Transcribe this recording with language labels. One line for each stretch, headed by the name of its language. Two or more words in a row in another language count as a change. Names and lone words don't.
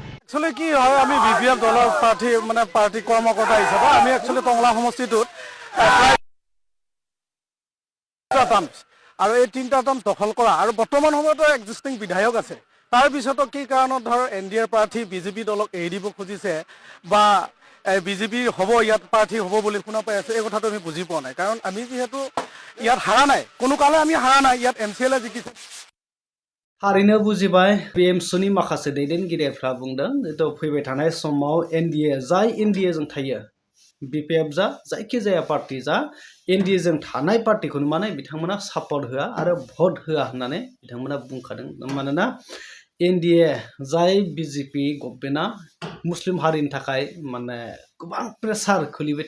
Assamese: একচুৱেলি কি হয় আমি BPF দলৰ পাৰ্টি কৰ্মকৰ্তা হিচাপে আমি একচুৱেলি টংলা সমষ্টিটোত আৰু এই 3টা টাৰ্ম দখল কৰা আৰু বৰ্তমান সময়তো এক্সিষ্টিং বিধায়ক আছে তাৰ পিছতো কি কাৰণত ধৰ NDA প্ৰাৰ্থী বিজেপি দলক এৰি দিব খুজিছে বা বিজেপি হ'ব ইয়াত প্ৰাৰ্থী হ'ব বুলি শুনা পাই আছো এই কথাটো আমি বুজি পোৱা নাই কাৰণ আমি যিহেতু ইয়াত হাৰা নাই কোনো কালে আমি হাৰা নাই ইয়াত MCLA জিকিছে
Bodo: थारैनो बुजिबाय BMSनि माखासे दैदेनगिरिफ्रा बुंदों जितु फैबाय थानाय समाव NDA जाय NDA जों थायो BPF जा जायखिजाया पार्टी जा NDA जों थानाय पार्टीखौनो माने बिथांमोना सापर्ट होआ आरो भट होआ होननानै बिथांमोना बुंखादों मानोना NDA जाय BJP गभर्नमेन्टआ मुस्लिम हारिनि थाखाय माने गोबां प्रेसार खोलिबाय